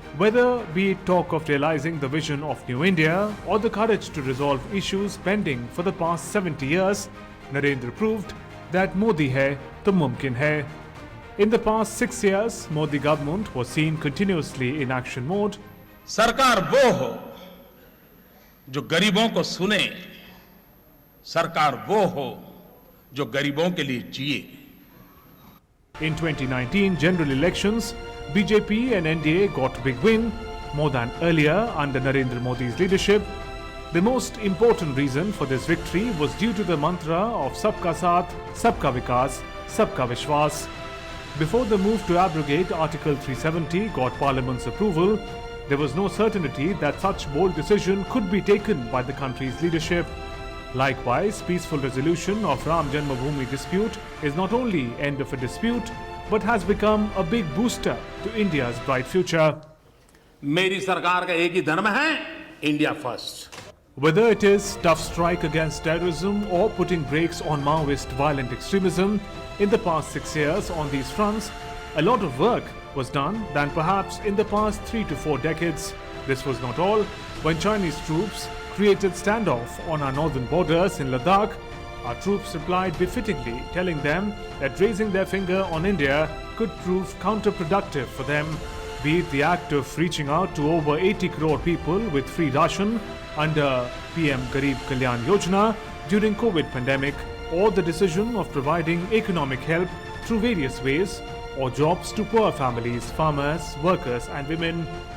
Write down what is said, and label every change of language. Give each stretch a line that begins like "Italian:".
English: Whether be it talk of realizing the vision of New India or the courage to resolve issues pending for the past 70 years, Narendra proved that
Hindi: Modi hai to mumkin hai.
English: In the past 6 years, Modi government was seen continuously in action mode.
Hindi: सरकार वो हो जो गरीबों को सुने, सरकार वो हो जो गरीबों के लिए जिए.
English: In 2019 general elections, BJP and NDA got a big win, more than earlier under Narendra Modi's leadership. The most important reason for this victory was due to the mantra of Sabka Saath, Sabka Vikas, Sabka Vishwas. Before the move to abrogate Article 370 got Parliament's approval, there was no certainty that such bold decision could be taken by the country's leadership. Likewise, peaceful resolution of Ram Janmabhoomi dispute is not only end of a dispute, but has become a big booster to India's bright future.
Hindi: मेरी सरकार का एक ही धर्म है,
English: India first. Whether it is tough strike against terrorism or putting brakes on Maoist violent extremism, in the past 6 years on these fronts, a lot of work was done than perhaps in the past 3 to 4 decades. This was not all. When Chinese troops created standoff on our northern borders in Ladakh, our troops replied befittingly, telling them that raising their finger on India could prove counterproductive for them, be it the act of reaching out to over 80 crore people with free ration under PM Garib Kalyan Yojana during COVID pandemic, or the decision of providing economic help through various ways, or jobs to poor families, farmers, workers and women.